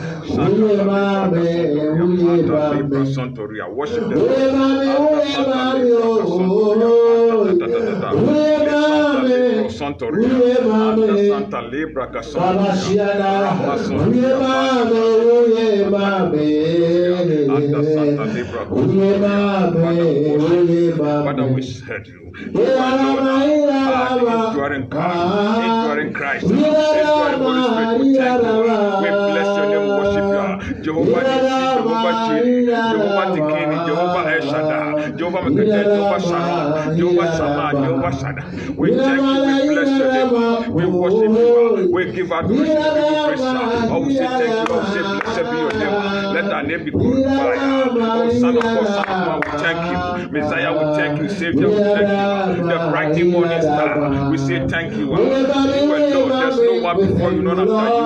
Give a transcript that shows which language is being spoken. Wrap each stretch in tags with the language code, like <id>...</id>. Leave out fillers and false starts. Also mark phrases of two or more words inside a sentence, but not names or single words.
<en>Santoria, worship the Santa Libra Father, we said you. Enduring Christ, enduring Holy Spirit, we thank you. We bless your name, worship you. Jehovah Nissi, Jehovah Jireh, Jehovah Tikini, Jehovah El Shaddai, Jehovah Mekadeh, Jehovah Shalom, Jehovah Shammah, Jehovah Shaddai. We thank you, we bless your name, we worship you, we give adoration, we give praise. Oh, we say thank you, oh, we say blessed be your name. Let thy name be glorified. Oh, Son of God, Son of Man, we thank you. Messiah, we thank you. Savior, we thank you. The bright morning star, we say thank you. You alone, there's no one before you, none after you.</en>